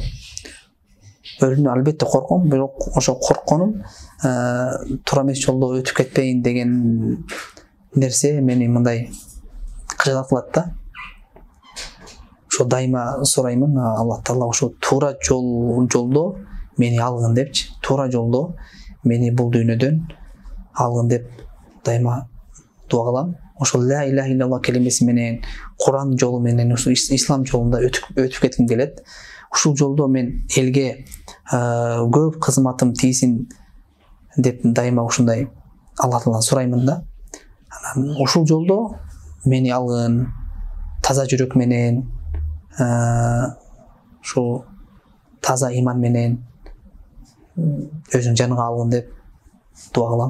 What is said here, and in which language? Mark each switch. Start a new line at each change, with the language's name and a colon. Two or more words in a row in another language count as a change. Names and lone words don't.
Kyrgyz: Өлүмдөн албетте корком, бирок ошол коркконум туура эмес жолдо өтүп кетпейин деген нерсе мени мындай кыжаат кылат да. Ошо дайыма сураймын, Аллах Таала ошо туура жолдо мени алгын депчи, туура жолдо мени бул дүйнөдөн алгын деп дайыма дуа кылам. Ошол
Arabic: لا إله إلا الله
Kyrgyz: келимеси менен, Куран жолу менен, ислам жолунда өтүп кетким келет. Ушул жолдо мен элге көп кызматым тийсин деп дайыма ушундай Аллах Тааладан сураймын да. Анан ушул жолдо мени алгын, таза жүрөк менен, ушул таза иман менен өзүн жаныга алгын деп дуа кылам.